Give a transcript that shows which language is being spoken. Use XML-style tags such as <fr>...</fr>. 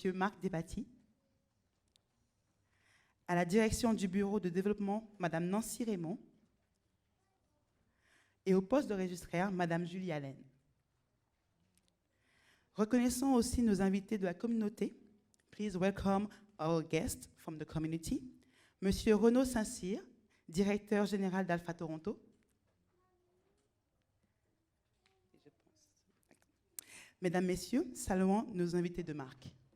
<fr>Marc Despaty, à la direction du bureau de développement, Mme Nancy Raymond, et au poste de registraire, Mme Julie Allen. Reconnaissons aussi nos invités de la communauté.</fr> <en>Please welcome our guests from the community.</en> <fr>Monsieur Renaud Saint-Cyr, directeur général d'Alpha Toronto. Mesdames, Messieurs, saluons nos invités de marque.</fr>